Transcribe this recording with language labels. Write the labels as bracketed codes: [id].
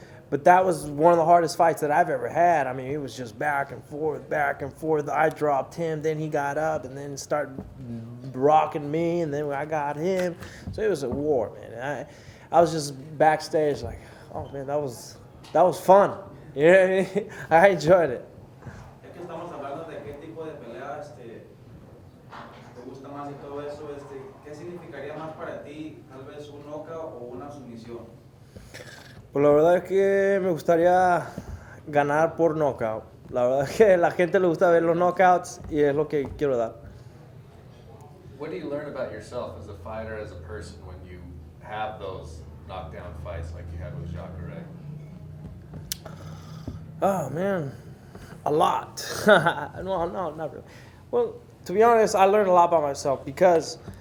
[en] But that was one of the hardest fights that I've ever had. I mean, it was just back and forth, back and forth. I dropped him, then he got up, and then started rocking me, and then I got him. So it was a war, man. I was just backstage like, oh man, that was fun. You know what I mean? I enjoyed it. [es] Es que estamos hablando de qué tipo de pelea te gusta más y todo eso, ¿qué significaría más para ti, tal vez un knockout o una sumisión? Pues la verdad es que me gustaría ganar por knockout. La verdad es que a la gente le gusta ver los knockouts y es lo que quiero dar. [en] What do you learn about yourself as a fighter, as a person, when you have those knockdown fights like you had with Jacare? Oh man, a lot. No, not really. Well, to be honest, I learned a lot about myself because